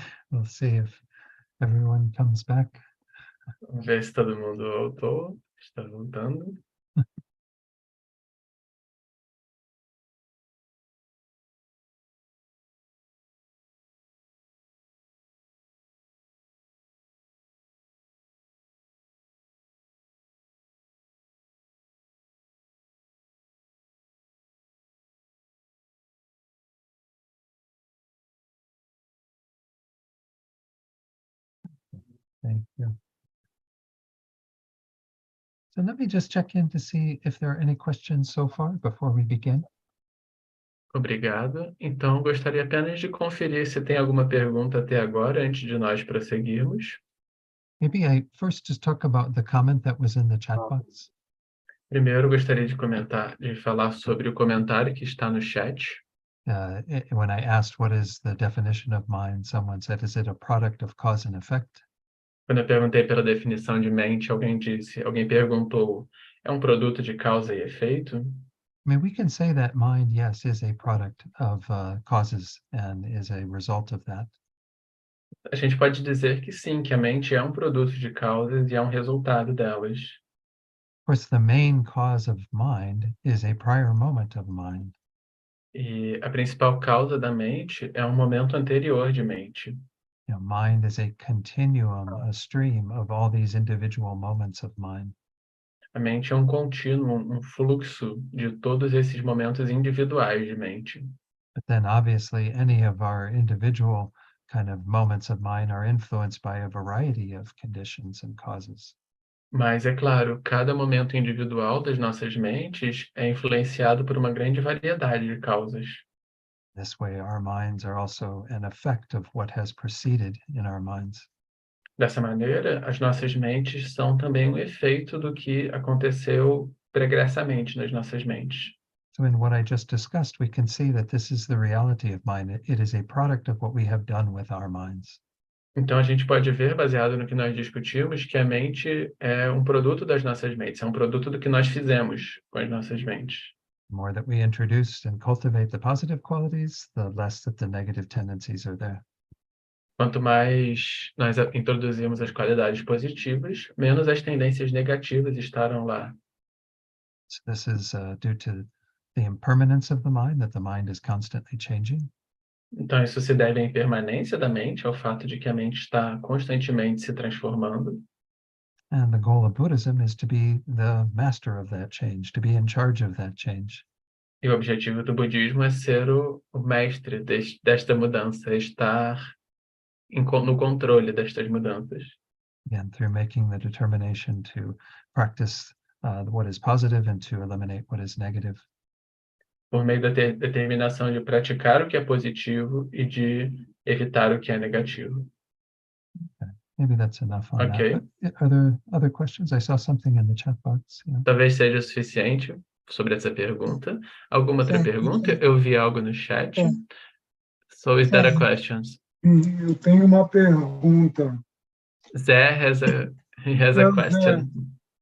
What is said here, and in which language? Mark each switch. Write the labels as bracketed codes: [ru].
[en] We'll see if everyone comes back. [pt] Vamos ver se todo mundo voltou. Está voltando. [en] Thank you. So let me just check in to see if there are any questions so far before we begin. [pt] Obrigado. Então, gostaria apenas de conferir se tem alguma pergunta até agora, antes de nós prosseguirmos. [en] Maybe I first just talk about the comment that was in the chat box. [pt] Primeiro, gostaria de falar sobre o comentário que está no chat. [en] When I asked what is the definition of mind, someone said, is it a product of cause and effect? [pt] Quando eu perguntei pela definição de mente, alguém perguntou, é um produto de causa e efeito? [en] I mean, we can say that mind, yes, is a product of causes and is a result of that. [pt] A gente pode dizer que sim, que a mente é um produto de causas e é um resultado delas. [en] Of course, the main cause of mind is a prior moment of mind. [pt] E a principal causa da mente é um momento anterior de mente. [en] You know, mind is a continuum, a stream of all these individual moments of mind. [pt] A mente é um contínuo, um fluxo de todos esses momentos individuais de mente. [en] But then obviously any of our individual kind of moments of mind are influenced by a variety of conditions and causes. [pt] Mas, é claro, cada momento individual das nossas mentes é influenciado por uma grande variedade de causas. [en] This way, our minds are also an effect of what has preceded in our minds. [pt] Dessa maneira, as nossas mentes são também um efeito do que aconteceu pregressamente nas nossas mentes. [en] So in what I just discussed, we can see that this is the reality of mind. It is a product of what we have done with our minds. [pt] Então, a gente pode ver, baseado no que nós discutimos, que a mente é um produto das nossas mentes, é um produto do que nós fizemos com as nossas mentes. [en] The more that we introduce and cultivate the positive qualities, the less that the negative tendencies are there. [pt] Quanto mais nós introduzimos as qualidades positivas, menos as tendências negativas estarão lá. [en] So this is due to the impermanence of the mind, that the mind is constantly changing. [pt] Então, isso se deve à impermanência da mente, ao fato de que a mente está constantemente se transformando. [en] And the goal of Buddhism is to be the master of that change, to be in charge of that change. [pt] E o objetivo do budismo é ser o mestre desta mudança, estar no controle destas mudanças. [en] Again, through making the determination to practice what is positive and to eliminate what is negative. [pt] Por meio da determinação de praticar o que é positivo e de evitar o que é negativo. [en] Okay. Maybe that's enough on Ok. that. But are there other questions? I saw something in the chat box. Yeah. [pt] Talvez seja suficiente sobre essa pergunta. Alguma outra pergunta? Eu vi algo no chat. [en] So is that a question? [pt] Eu tenho uma pergunta. [en] Zé has a question.